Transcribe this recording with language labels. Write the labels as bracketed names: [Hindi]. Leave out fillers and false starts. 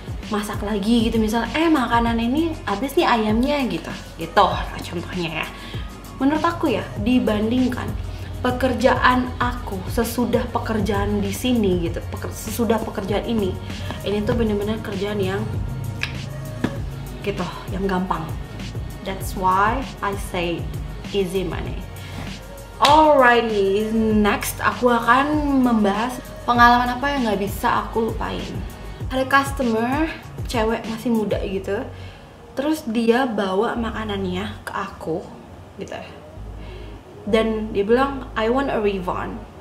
[Indonesian] masak lagi gitu, misal makanan ini habis nih ayamnya gitu contohnya ya. Menurut aku ya, dibandingkan pekerjaan aku sesudah pekerjaan di sini gitu, sesudah pekerjaan ini tuh bener-bener kerjaan yang gitu, yang gampang. [English] That's why I say easy money. Alrighty, next [Indonesian] aku akan membahas pengalaman apa yang nggak bisa aku lupain. Ada customer cewek masih muda gitu, terus dia bawa makanannya ke aku gitu, dan dia bilang [English] I want a refund.